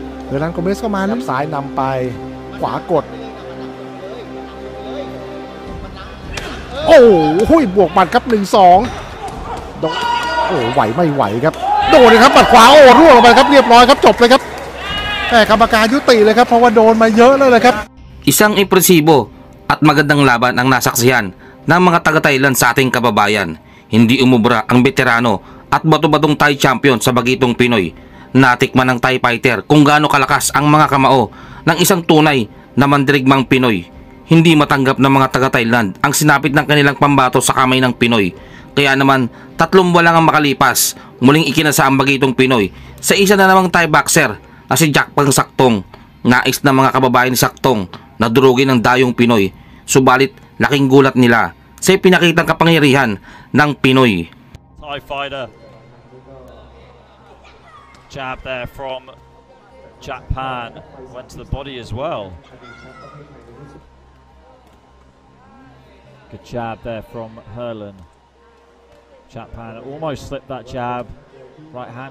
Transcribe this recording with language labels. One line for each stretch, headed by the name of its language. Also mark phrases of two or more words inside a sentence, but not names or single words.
Thai: เวลานโกเมสเข้ามาซ้ายนำไปขวากดโอ้โหบวกบัตรครับ 1-2 โดนโอ้ไหวไม่ไหวครับโดนเลยครับบัตรขวาโอ้ร่วงลงไปครับเรียบร้อยครับจบเลยครับแต่กรรมการยุติเลยครับเพราะว่าโดนมาเยอะเลยนะครับ
Filipino: Isang impresibo at magandang laban ang nasaksihan ng mga taga-Thailand sa ating kababayan. Hindi umubra ang veterano at bato-batong Thai champion sa bagitong Pinoy. Natikman ng Thai fighter kung gaano kalakas ang mga kamao ng isang tunay na mandirigmang Pinoy. Hindi matanggap ng mga taga-Thailand ang sinapit ng kanilang pambato sa kamay ng Pinoy. Kaya naman 3 buwan lang ang makalipas, muling ikinasa ang bagitong Pinoy sa isa na namang Thai boxer na si Jakpang Saktong. Nais ng mga kababayan ni Saktong na durugin ng dayong Pinoy, subalit laking gulat nila sa pinakitang kapangyarihan ng Pinoy.
English: Thai fighter. Jab there from Japan, went to the body as well. Good jab there from Herlin. Japan almost slipped that jab, right hand.